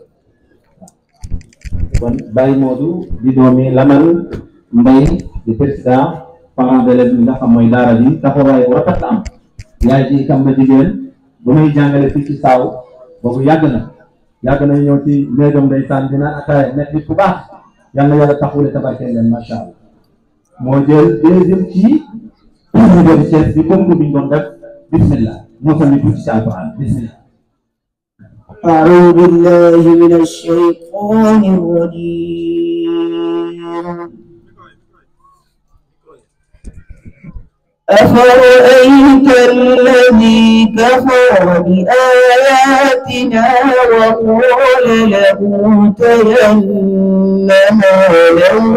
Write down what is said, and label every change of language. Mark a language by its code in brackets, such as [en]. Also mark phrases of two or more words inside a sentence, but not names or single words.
[wo] kon Baye Modou di doomi Lamane Mbaye di [fr] président parent d'élève [wo] bi nga xam mooy daara ji taxawaay bu rafet la am yaay ji itam na jigéen bu muy jàngale fii ci saaw boobu yàgg na ñëw ci néegam ndeysaan dina ataaya nekk nit bu baax yàlla yàlla taxawule tabarkeel leen [ar] ما شاء الله [wo] moo jël deuxième ci niveau chef bi comme bi ñu doon def bismillah moo ko ni tuuti ci alquran bismillah. [ar] أعوذ بالله من الشيطان الرجيم أفرأيت الذي كفر بآياتنا وقال لأوتين مالا